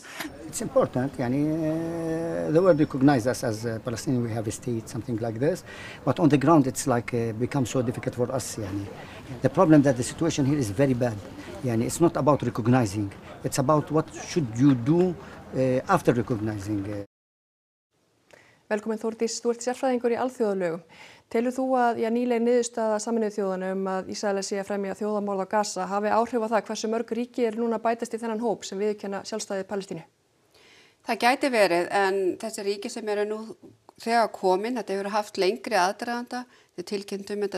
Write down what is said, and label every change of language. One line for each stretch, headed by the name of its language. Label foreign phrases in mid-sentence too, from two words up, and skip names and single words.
English: It's important, the world recognizes us as Palestinian, we have a state, something like this, but on the ground it's like becomes so difficult for us. The problem that the situation here is very bad. It's not about recognizing, it's about what should you do after recognizing.
Icelandic: Velkomin Þórdís, þú ert sérfræðingur í alþjóðalögum. Telur þú að nýleg niðurstaða Sameinuðu þjóðanna að Ísraelar sé að fremja þjóðarmorð á Gaza hafi áhrif á það hversu mörg ríki núna bætast í þennan hóp sem viðurkenna sjálfstæði Palestínu? Það gæti verið, en þessi ríki sem eru nú þegar komin, þetta hefur haft lengri aðdraganda, þau tilkynntu þetta